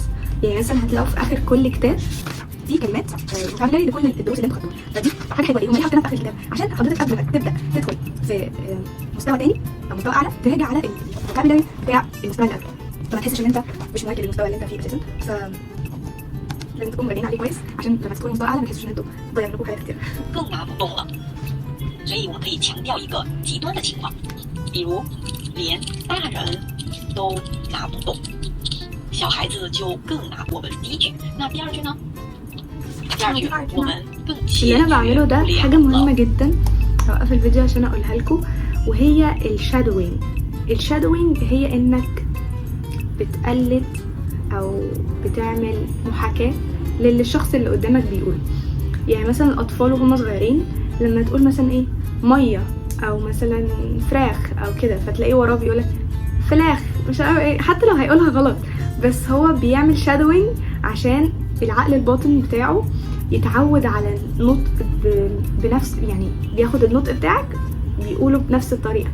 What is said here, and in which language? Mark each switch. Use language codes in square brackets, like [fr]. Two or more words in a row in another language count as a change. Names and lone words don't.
[ar] يعني مثلا هتلاقوا في اخر كل كتاب في كلمات متعامله لكل الدروس اللي انتوا خدتوها، فدي حاجه حلوه ليهم، دي حاطينها في اخر الكتاب عشان حضرتك قبل ما تبدا تدخل في مستوى تاني او مستوى اعلى تراجع على الفوكابيلاري بتاع المستوى اللي قبله، فما تحسش ان انت مش مواكب للمستوى اللي انت فيه اساسا. ف لازم تكونوا راجعين عليه كويس عشان لما تدخلوا مستوى اعلى ما تحسوش ان انتوا ضيعوا لكم حاجات كتير. [zh] 更拿不动了。所以我们可以强调一个极端的情况，比如连大人都拿不动，小孩子就更拿。我们第一句，那第二句呢？第二句我们更切 [ar] اللي انا بعمله ده [zh] 不 [ar] حاجه [zh] 了 [ar] مهمه جدا، هوقف الفيديو عشان اقولها لكم، وهي الشادوينج. الشادوينج هي انك بتقلد او بتعمل محاكاه للي الشخص اللي قدامك بيقوله. يعني مثلا الاطفال وهم صغيرين لما تقول مثلا ايه ميه او مثلا فراخ او كده، فتلاقيه وراه بيقولك فلاخ مش عارف ايه، حتى لو هيقولها غلط بس هو بيعمل شادوينج عشان العقل الباطن بتاعه يتعود على النطق بنفس، يعني بياخد النطق بتاعك بيقوله بنفس الطريقه.